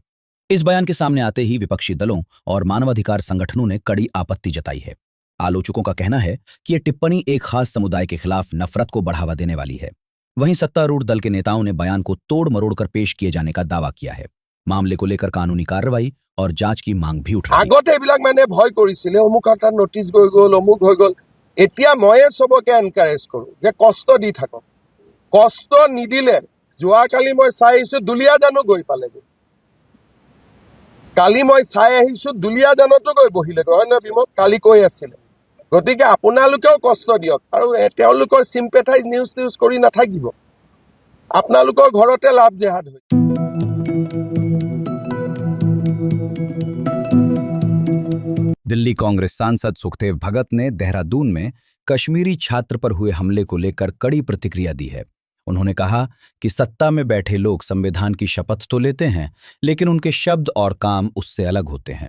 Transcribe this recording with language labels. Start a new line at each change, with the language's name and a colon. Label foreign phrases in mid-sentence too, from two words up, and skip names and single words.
Hindi: इस बयान के सामने आते ही विपक्षी दलों और मानवाधिकार संगठनों ने कड़ी आपत्ति जताई है। आलोचकों का कहना है कि यह टिप्पणी एक खास समुदाय के खिलाफ नफरत को बढ़ावा देने वाली है। वहीं सत्तारूढ़ दल के नेताओं ने बयान को तोड़ मरोड़ कर पेश किए जाने का दावा किया है। मामले को लेकर कानूनी कार्रवाई और जांच की मांग भी उठ रही है।
Assamese: আগতে এইবিলাক মানে ভয় কৰিছিলে, অমুক এটা নোটিছ গৈ গ'ল, অমুক হৈ গ'ল। এতিয়া ময়ে সবকে এনকাৰেজ কৰো যে কষ্ট দি থাকক, কষ্ট নিদিলে যোৱাকালি মই চাই আহিছো দুলীয়াজানো গৈ পালেগৈ। কালি মই চাই আহিছো দুলীয়াজানতো গৈ বহিলেগৈ, হয় নহয় বিমল? কালি কৈ আছিলে। গতিকে আপোনালোকেও কষ্ট দিয়ক আৰু তেওঁলোকৰ
English: sympathize news
Assamese: কৰি নাথাকিব। আপোনালোকৰ ঘৰতে
English: love jihad
Assamese: হৈ।
Hindi: दिल्ली कांग्रेस सांसद सुखदेव भगत ने देहरादून में कश्मीरी छात्र पर हुए हमले को लेकर कड़ी प्रतिक्रिया दी है। उन्होंने कहा कि सत्ता में बैठे लोग संविधान की शपथ तो लेते हैं, लेकिन उनके शब्द और काम उससे अलग होते हैं।